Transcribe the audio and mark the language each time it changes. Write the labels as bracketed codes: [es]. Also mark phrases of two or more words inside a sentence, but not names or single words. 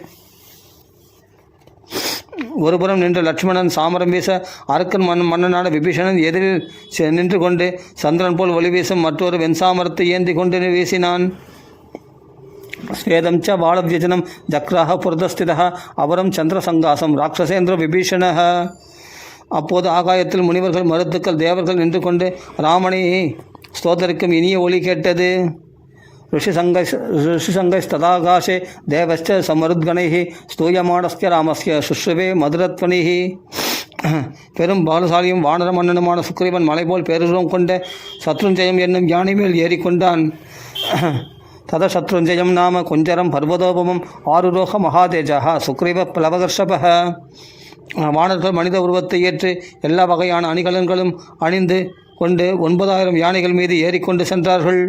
[ta] ஒருபுறம் நின்ற லட்சுமணன் சாமரம் வீச அரக்கன் மன்னனான விபீஷணன் எதிரில் நின்று கொண்டு சந்திரன் போல் ஒளி வீசும் மற்றொரு வெண்சாமரத்தை ஏந்தி கொண்டு வீசினான். [sa] श्वेतं च बालव्यजनं जग्राह पुरतःस्थितः अपरं चन्द्रसङ्काशं राक्षसेन्द्र विभीषण. [ta] அப்போது ஆகாயத்தில் முனிவர்கள் மருத்துக்கள் தேவர்கள் நின்று கொண்டு ராமனை ஸ்தோத்தரிக்கும் இனிய ஒளி கேட்டது. [sa] ऋषिसङ्गस्तदाकाशे देवश्च समरुद्गणैः स्तूयमाणस्य रामस्य शुश्रुवे मधुरध्वनिः. [ta] பெரும் பாலசாலியும் வானர மன்னனுமான சுக்ரீவன் மலை போல் பேருருவம் கொண்ட சத்ருஞ்சயம் என்னும் யானை மேல் ஏறிக்கொண்டான். [sa] ततः शत्रुञ्जयं नाम कुञ्जरं पर्वतोपमम् आरुरोह महातेजाः सुग्रीव प्लवगर्षभ. [ta] வானர்கள் மனித உருவத்தை ஏற்று எல்லா வகையான அணிகலன்களும் அணிந்து கொண்டு 9000 யானைகள் மீது ஏறிக்கொண்டு சென்றார்கள்.